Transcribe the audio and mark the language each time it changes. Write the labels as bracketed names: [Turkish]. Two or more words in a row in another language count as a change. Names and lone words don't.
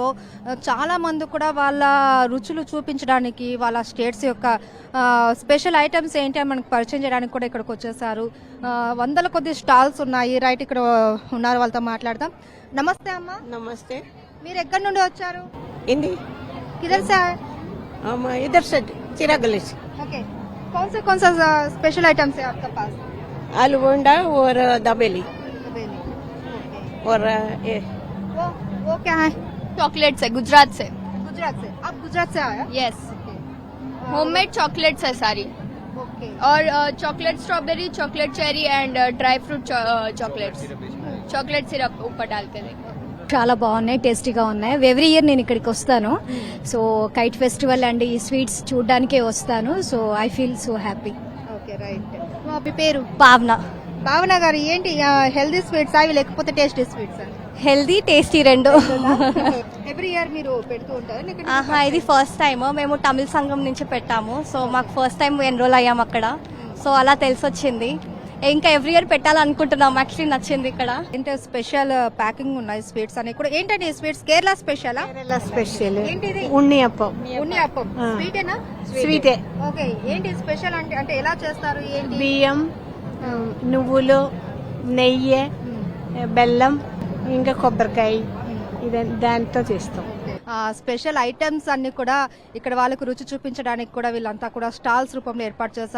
[Telugu] చాలా మంది కూడా వాళ్ళ రుచులు చూపించడానికి, వాళ్ళ స్టేట్స్ యొక్క [English] special items [Telugu] ఏంటి అని మనకు పరిచయం చేయడానికి కూడా ఇక్కడికి వచ్చేసారు. వందల కొద్ది స్టాల్స్ ఉన్నాయి. రైట్, ఇక్కడ ఉన్నారు, వాళ్ళతో మాట్లాడదాం. నమస్తే అమ్మా. [Hindi] नमस्ते. [Telugu] మీరు ఎక్కడి నుండి వచ్చారు? [Hindi] हिंदी किधर से आये? हम इधर से चिराग गली से. ओके, कौन सा [English] special items [Hindi] है आपके पास? आलू बोंडा और दाबेली और ये वो क्या है? चॉकलेट से, गुजरात से. गुजरात से. आप गुजरात से आया? यस, [English] homemade chocolates [Hindi] है सारी. ओके. और [English] chocolate strawberry, chocolate cherry and dry fruit chocolates, chocolate syrup [Hindi] ऊपर डाल के देंगे. [Telugu] చాలా బాగున్నాయి, టేస్టీగా ఉన్నాయి. [English] every year [Telugu] నేను ఇక్కడికి వస్తాను. [English] so kite festival and [Telugu] ఈ స్వీట్స్ చూడడానికే వస్తాను. [English] so I feel so happy. [Telugu] ఓకే, రైట్. మీ పేరు? భావన. భావన గారు, ఏంటి [English] healthy sweets [Telugu] అవి లేకపోతే [English] tasty sweets? healthy tasty [Telugu] రెండు. [English] every year [Telugu] మీరు పెడుతూ ఉంటారు? ఆహా, ఇది [English] first time. [Telugu] మేము తమిళ సంఘం నుంచి పెట్టాము. సో మాకు [English] first time [Telugu] ఎన్రోల్ అయ్యాం అక్కడ. సో అలా తెలిసొచ్చింది. ఇంకా [English] every year [Telugu] పెట్టాలనుకుంటున్నాం. యాక్చువల్లీ నచ్చింది ఇక్కడ. ఏంటో [English] special packing [Telugu] ఉన్నాయి స్వీట్స్ అని కూడా. ఏంటండి స్వీట్స్? కేరళ స్పెషల్? [Hindi] केरला स्पेशल [Telugu] ఏంటిది? उन्नीअप्पम. ఉన్ని అప్పం. స్వీటేనా? స్వీటే. ఓకే, ఏంటి స్పెషల్ అంటే? అంటే ఎలా చేస్తారు ఏంటి? బియ్యం, నువ్వులు, నెయ్యి, బెల్లం, ఇంకా కొబ్బరికాయ, ఇది దాంతో చేస్తాం. [English] special items [Telugu] అన్ని కూడా ఇక్కడ వాళ్ళకు రుచి చూపించడానికి కూడా వీళ్ళంతా కూడా స్టాల్స్ రూపంలో ఏర్పాటు చేస్తారు.